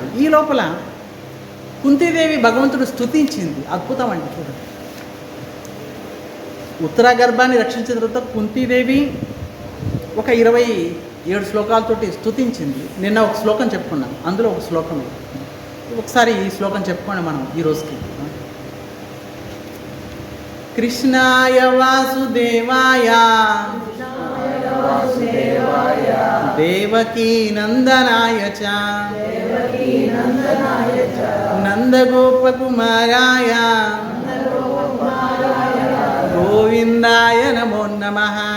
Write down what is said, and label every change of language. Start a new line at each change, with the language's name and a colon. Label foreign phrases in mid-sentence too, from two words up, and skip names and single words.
Telugu: ఈ లోపల కుంతీదేవి భగవంతుడు స్తుతించింది. అద్భుతం అండి, చూడండి. ఉత్తర గర్భాన్ని రక్షించిన తర్వాత కుంతీదేవి ఒక 27 శ్లోకాలతోటి స్తుతించింది. నిన్న ఒక శ్లోకం చెప్పుకున్నాం, అందులో ఒక శ్లోకం ఒకసారి ఈ శ్లోకం చెప్పుకోండి మనం ఈ రోజుకి.
Sanskrit: కృష్ణాయ వాసుదేవాయ దేవకీ నందనాయ చ నందగోపకుమారాయ గోవిందాయ నమో నమః.